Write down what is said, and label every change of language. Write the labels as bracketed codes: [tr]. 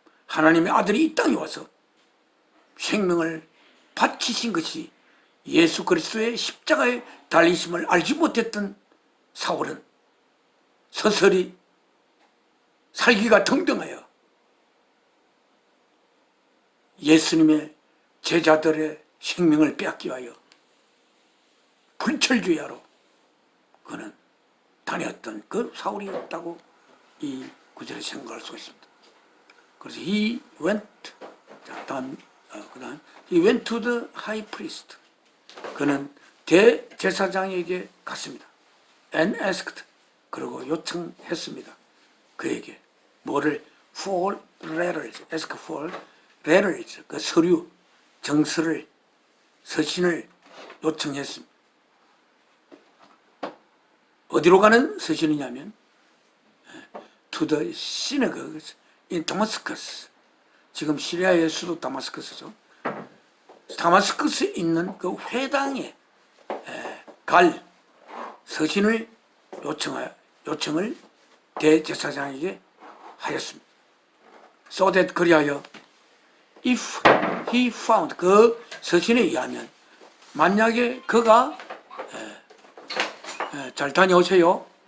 [ko] 하나님의 아들이 이 땅에 와서 생명을 바치신 것이 예수 그리스도의 십자가에 달리심을 알지 못했던 사울은 서서히 살기가 등등하여 예수님의 제자들의 생명을 빼앗기 위하여 불철주야로 그는 다녔던 그 사울이었다고 이 구절에 생각할 수가 있습니다. 그래서 [en] he went, [ko] 자, 그다음 [en] he went to the high priest. [ko] 그는 대제사장에게 갔습니다. [en] and asked, [ko] 그리고 요청했습니다. 그에게 뭐를 [en] for letters, ask for letters, [ko] 그 서류, 정서를, 서신을 요청했습니다. 어디로 가는 서신이냐면 [en] to the synagogues in Damascus. [ko] 지금 시리아의 수도 다마스커스죠. 다마스커스에 있는 그 회당에 갈 서신을 요청을 대제사장에게 하였습니다. [en] So that [ko] 그리하여 [en] if he found, [ko] 그 서신에 의하면 만약에 그가 잘 다녀오세요.